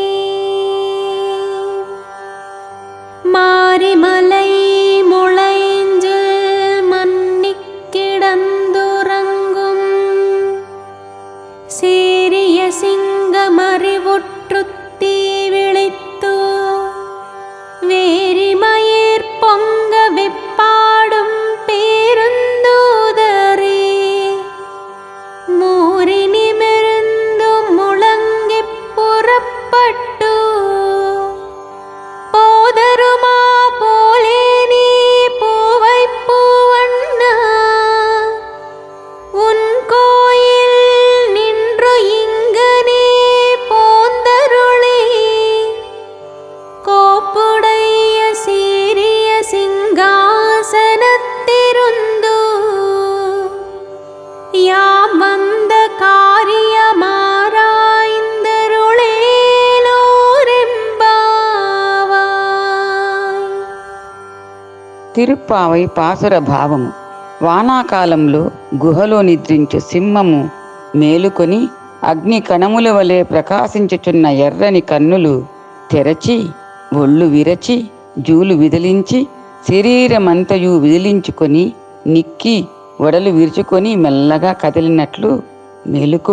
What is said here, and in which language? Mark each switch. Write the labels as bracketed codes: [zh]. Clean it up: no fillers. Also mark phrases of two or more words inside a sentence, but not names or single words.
[ta] மாரிமலை முழைஞ்சில் மன்னிக்கிடந்துறங்கும் சீரிய சிங்கமறிவுற்றுத்தீ விழித்து வேரிமயிர் பொங்க எப்பாடும் பேர்ந்துதறி மூரி நிமிர்ந்து முழங்கிப் புறப்பட்டு போதருமா போலேனே பூவை பூவண்ணா உன் கோயில் நின்று இங்கனே போந்தருளே கோப்புடைய சீரிய சிங்காசனத்திருந்து யாம் வந்த காரியமாராய்ந்தருளே [te] తిరుప్పావై పాసుర భావము. వానాకాలంలో గుహలో నిద్రించు సింహము మేలుకొని అగ్ని కణముల వలె ప్రకాశించుచున్న ఎర్రని కన్నులు తెరచి ఒళ్ళు విరచి జూలు విదిలించి శరీరమంతయు విదిలించుకొని నిక్కి ఒడలు విరుచుకొని మెల్లగా కదిలినట్లు మేలుకో.